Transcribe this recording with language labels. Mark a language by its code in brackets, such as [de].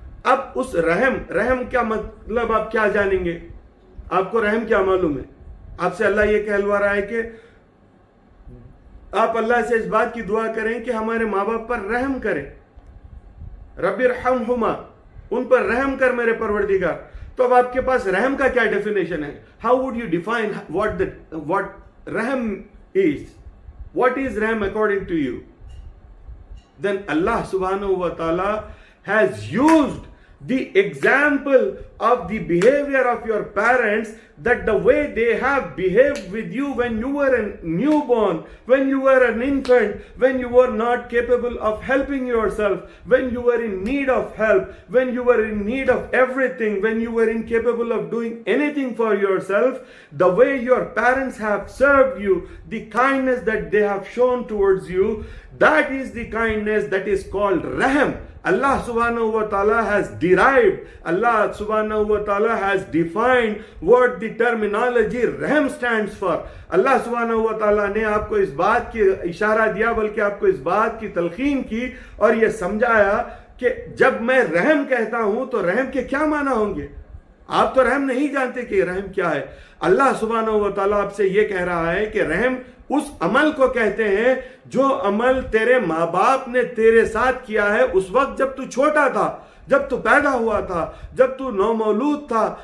[ur] اب اس رحم کیا مطلب آپ کیا جانیں گے؟ آپ کو رحم کیا معلوم ہے؟ آپ سے اللہ یہ کہلوا رہا ہے کہ آپ اللہ سے اس بات کی دعا کریں کہ ہمارے ماں باپ پر رحم کریں. [ar] رب ارحمہما، [ur] ان پر رحم کر میرے پروردگار. تو اب آپ کے پاس رحم کا کیا ڈیفینیشن ہے؟ [en] How would you define what rahm is? What is rahm according to you? Then Allah سبحانہ و تعالی has used the example of the behavior of your parents, that the way they have behaved with you when you were a newborn, when you were an infant, when you were not capable of helping yourself, when you were in need of help, when you were in need of everything, when you were incapable of doing anything for yourself, the way your parents have served you, the kindness that they have shown towards you, that is the kindness that is called rahm. Allah subhanahu wa ta'ala has derived, Allah subhanahu wa ta'ala has defined what the terminology rahm stands for. [ur] Allah subhanahu wa ta'ala نے آپ کو اس بات کی اشارہ دیا، بلکہ آپ کو اس بات کی تلقین کی اور یہ سمجھایا کہ جب میں رحم کہتا ہوں تو رحم کے کیا معنی ہوں گے. آپ تو رحم نہیں جانتے کہ رحم کیا ہے. اللہ سبحانہ و تعالیٰ آپ سے یہ کہہ رہا ہے کہ رحم اس عمل کو کہتے ہیں جو عمل تیرے ماں باپ نے تیرے ساتھ کیا ہے اس وقت جب تو چھوٹا تھا، جب تو پیدا ہوا تھا، جب تو نومولود تھا.